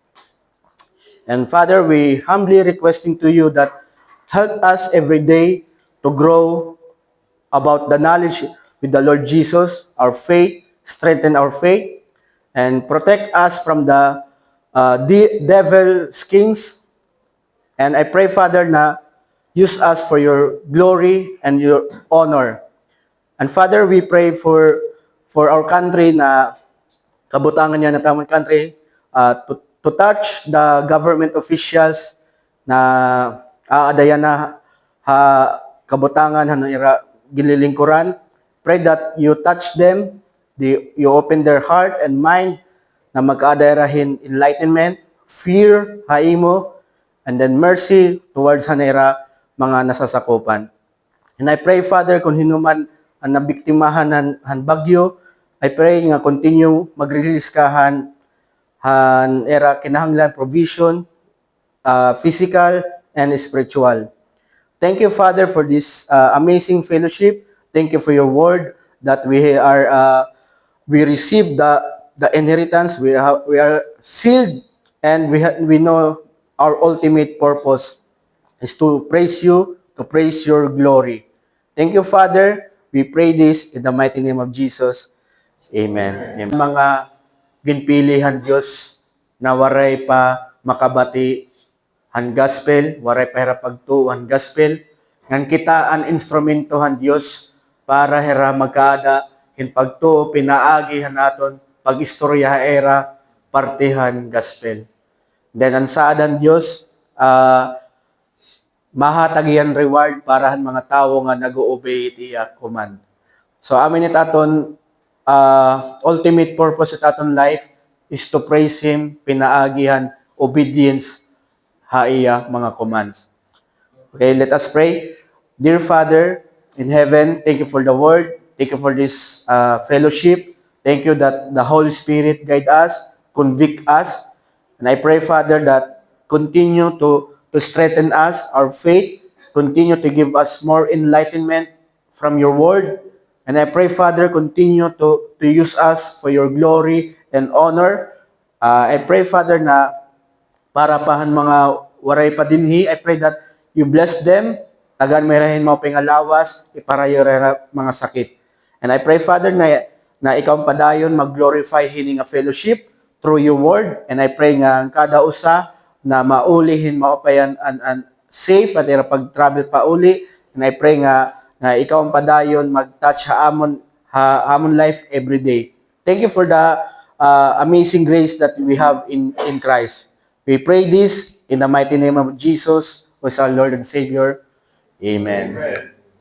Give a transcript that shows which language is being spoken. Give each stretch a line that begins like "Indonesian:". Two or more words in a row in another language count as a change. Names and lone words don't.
English: And Father, we humbly requesting to you that help us every day to grow about the knowledge with the Lord Jesus, our faith, strengthen our faith, and protect us from the devil's schemes. And I pray, Father, na use us for your glory and your honor. And Father, we pray for our country
Waray: na kabutangan niya na tamang
English: country to touch the government officials
Waray: na aadayan na ha, kabutangan han ira gililingkuran.
English: Pray that you touch them, you open their heart and mind
Waray: na magkaadayrahin
English: enlightenment, fear, haimo, and then mercy towards
Waray: hanera mga nasasakupan.
English: And I pray, Father, kung hinuman ang nabiktimahan han bagyo, I pray nga continue mag-release ka han era kinahanglan provision, physical and spiritual. Thank you, Father, for this amazing fellowship. Thank you for your word that we receive the inheritance. We are sealed, and we know our ultimate purpose is to praise you, to praise your glory. Thank you, Father. We pray this in the mighty name of Jesus. Amen. Amen.
Waray: Mga ginpilihan Diyos na waray pa makabati han gospel, waray pa hera pagtuo han gospel, ngan kita an instrumento han Diyos para hera magkaada hin pagtuo pinaagi han aton pagistorya era partihan gospel. Then ang saadan Diyos, mahatagihan reward para han mga tawo nga nag-obey iti command.
English: So
Waray: amin it aton
English: ultimate purpose
Waray: at aton
English: life is to praise Him,
Waray: pinaagihan, obedience, haiya mga commands.
English: Okay, let us pray. Dear Father in heaven, thank you for the word. Thank you for this fellowship. Thank you that the Holy Spirit guide us, convict us. And I pray, Father, that continue to strengthen us, our faith, continue to give us more enlightenment from your word. And I pray, Father, continue to use us for your glory and honor. I pray, Father,
Waray: na para pahan mga waray pa dinhi,
English: I pray that you bless them,
Waray: tagan merahin mo pingalawas, iparayo mga sakit.
English: And I pray, Father,
Waray: na ikaw padayon mag-glorify hining
English: a fellowship through your word. And I pray
Waray: nga kada usa na maulihin maupayan and safe at ira pag-travel pa uli.
English: And I pray
Waray: nga ikaw ang padayon mag-touch amon
English: life every day. Thank you for the amazing grace that we have in Christ. We pray this in the mighty name of Jesus, who is our Lord and Savior. Amen. Amen.